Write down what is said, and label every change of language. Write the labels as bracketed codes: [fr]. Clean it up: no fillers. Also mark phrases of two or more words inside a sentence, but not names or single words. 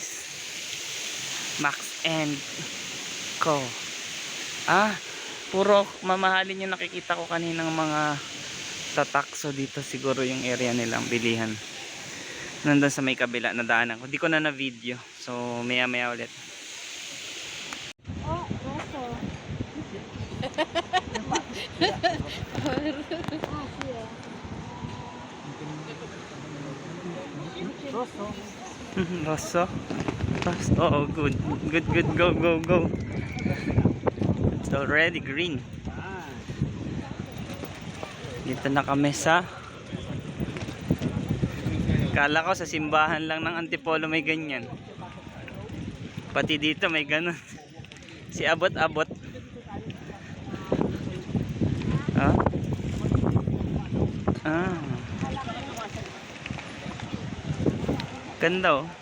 [tl] Max and Co. Puro mamahalin yung nakikita ko kaninang mga tatak. So dito siguro yung area nilang bilihan. Nandun sa may kabila na daanan ko. Di ko na na-video. So maya maya ulit. [it] Oh, roso. Rosso. Rosso. [en] Oh, good. Good, good. Go, go, go. It's already green. [tl] Dito na kami sa... Kala ko sa simbahan lang ng Antipolo may ganyan. Pati dito may ganun. Si abot-abot. Ganda oh.